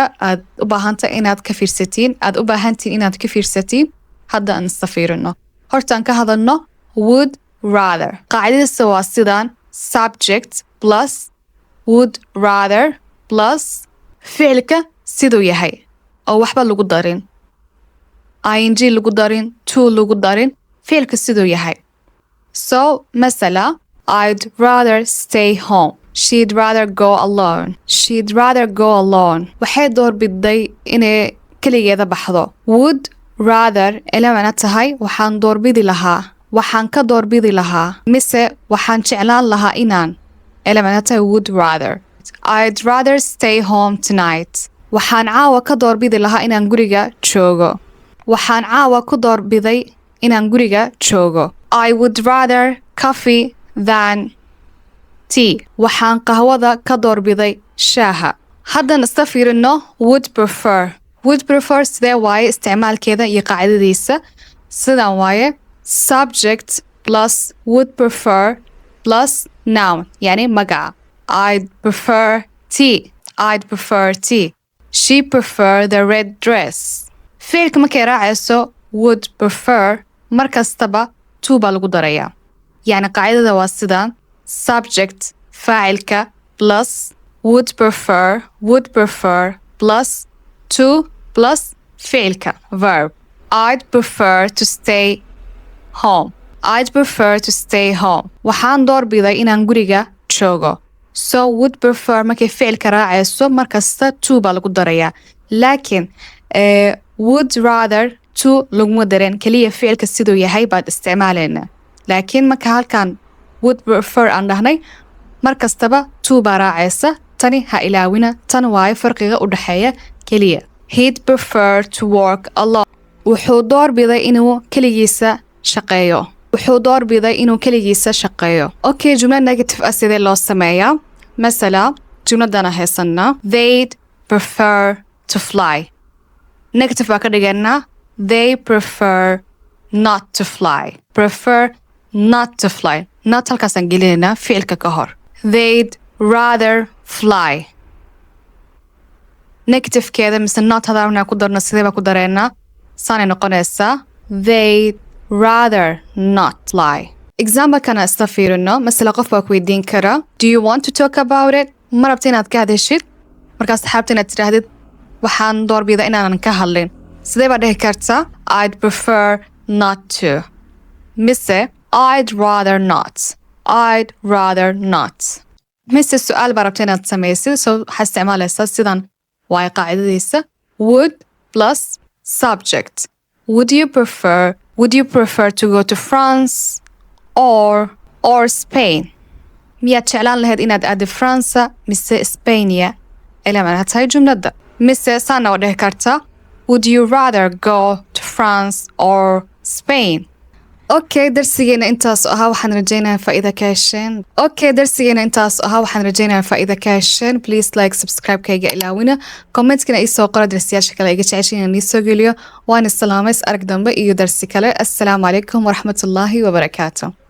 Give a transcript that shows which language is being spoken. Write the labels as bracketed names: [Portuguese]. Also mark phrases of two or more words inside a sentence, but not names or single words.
[Somali] aad u baahantahay inaad ka fiirsatiin, hadda aan isla fiirino. hortaan ka hadalno [English] would rather. [Somali] qaacidadiisa waa sidaan: [English] subject plus would rather plus [Somali] ficilka siduu yahay oo waxba lagu darin, ing lagu darin, to lagu darin, ficilka siduu yahay. [English] so masala I'd rather stay home. She'd rather go alone. [Somali] waxay doorbiday inay keligeeda baxdo. [English] would rather [Somali] ila macno tahay waxaan doorbidi lahaa, waxaan ka doorbidi lahaa, mise waxaan jeclaan lahaa inaan. ila macno tahay [English] would rather. I'd rather stay home tonight. [Somali] waxaan caawa ka doorbidi lahaa inaan guriga joogo. waxaan caawa ku doorbiday inaan guriga joogo. [English] I would rather coffee than tea. [Somali] waxaan qahwada ka doorbiday shaaha. haddan isla fiirino [English] would prefer. would prefer [Somali] sidee waaye isticmaalkeeda iyo qaacidadiisa? sidan waaye: [English] subject plus would prefer plus noun, [Somali] yani magaca. [English] I'd prefer tea. She prefer the red dress. [Somali] ficilka markay raacayso [English] would prefer [Somali] markastaba to baa lagu darayaa. yani qaacidada waa sidaan: subject faacilka [English] plus would prefer plus to plus [Somali] ficilka verb. [English] I'd prefer to stay home. [Somali] waxaan doorbiday inaan guriga joogo. so [English] would prefer [Somali] markay ficilka raacayso markasta to baa lagu darayaa. laakiin [English] would rather [Somali] to laguma dareen keliya ficilka siduu yahay baad isticmaalaynaa laakiin marka halkan [English] would prefer [Somali] aan dhahnay mar kastaba to baa raacaysa tani ha ilaawina tan waayo farqiga u dhexeeya keliya [English] he'd prefer to work alone [Somali] wuxuu doorbiday inuu keligiisa shaqeeyo okay jumla negative ah sidee loo sameeyaa masala jumladana haysanaa [English] they'd prefer to fly [Somali] negative baa ka dhiganaa [English] they prefer not to fly [Somali] not halkaasaan gelinaynaa ficilka ka hor [English] they'd rather fly [Somali] negativekeeda mise not hadaarnaa ku darno sidee baa ku dareynaa saanay noqonaysaa [English] they'd rather not fly [Somali] example-kana isla fiirino masala qof baa ku weydiin kara [English] do you want to talk about it [Somali] ma rabta inaad ka hadashid markaas saxaabta inaad tidhaahdid waxaan doorbida inaanan ka hadlin sidee baa dhihi kartaa [English] I'd prefer not to [Somali] mise [English] I'd rather [Somali] not mise su-aal baa rabta inaad samaysid so waxaa isticmaalaysaa sidan waayo qaacidadiisa would [English] plus subject would you prefer to go to France or Spain [Somali] miyaad jeclaan lahayd inaad aado Fransa mise Spania ilaa macnaha tahay jumladda mise saana waa dhihi kartaa [English] would you rather go to France or Spain [Somali] okay darsigeena intaas ahaa waxaan rajaynayaa faa'iido ka hesheen [English] please like subscribe [Somali] kayga ilaawina commentkana ii soo qora darsiyaasha kale iga jeceshiin inaan ii soo geliyo waan isalaamays arag dambe iyo darsi kale [Arabic] السلام عليكم ورحمة الله وبركاته